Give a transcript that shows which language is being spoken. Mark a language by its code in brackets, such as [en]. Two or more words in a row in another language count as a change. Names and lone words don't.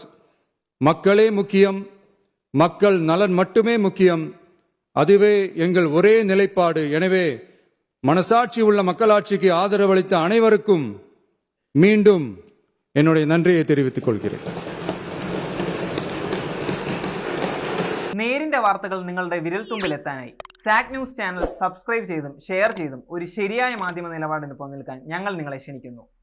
[ta] மக்களே முக்கியம், மக்கள் நலன் மட்டுமே முக்கியம். அதுவே எங்கள் ஒரே நிலைப்பாடு. எனவே மனசாட்சி உள்ள மக்களாட்சிக்கு ஆதரவளித்த அனைவருக்கும் மீண்டும் என்னுடைய நன்றியை தெரிவித்துக் கொள்கிறேன். [ml] നേരിന്റെ വാർത്തകൾ നിങ്ങളുടെ വിരൽത്തുമ്പിൽ എത്താനായി സാക് ന്യൂസ് ചാനൽ സബ്സ്ക്രൈബ് ചെയ്തും ഷെയർ ചെയ്തും ഒരു ശരിയായ മാധ്യമ നിലപാടിന് പോകാൻ ഞങ്ങൾ നിങ്ങളെ ക്ഷണിക്കുന്നു.